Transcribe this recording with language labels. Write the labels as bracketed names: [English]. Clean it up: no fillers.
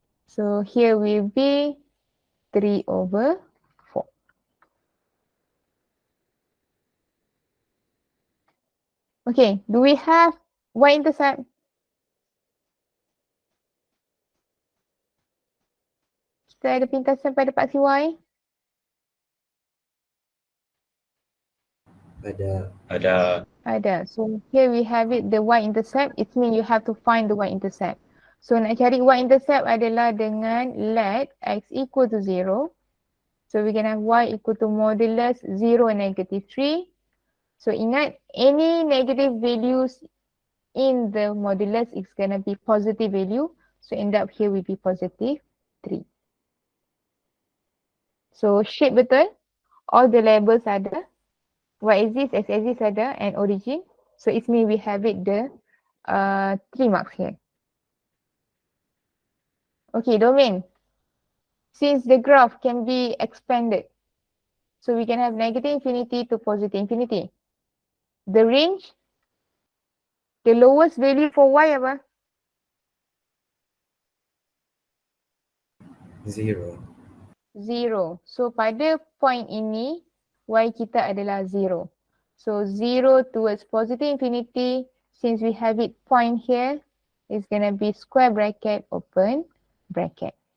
[English] So here will be 3 over 4. Okay, do we have y-intercept? [Malay] Kita ada pintasan pada paksi y? Ada. [English] So here we have it, the y-intercept. It means you have to find the y-intercept. So [Malay] nak cari [English] y-intercept [Malay] adalah dengan [English] let x equal to 0. So we can have y equal to modulus 0 and negative 3. So [Malay] ingat, [English] any negative values in the modulus is going to be positive value. So end up here will be positive 3. So shape [Malay] betul. [English] All the labels [Malay] ada. [English] Y-axis, x-axis ada and origin. So it means we have it the 3 marks here. Okay, domain. Since the graph can be expanded, so we can have negative infinity to positive infinity. The range, the lowest value for y [Malay] apa? [English] 0. 0. [Malay] So pada point ini, y kita adalah 0. [English] So 0 towards positive infinity, since we have it point here, it's going to be square bracket, open bracket.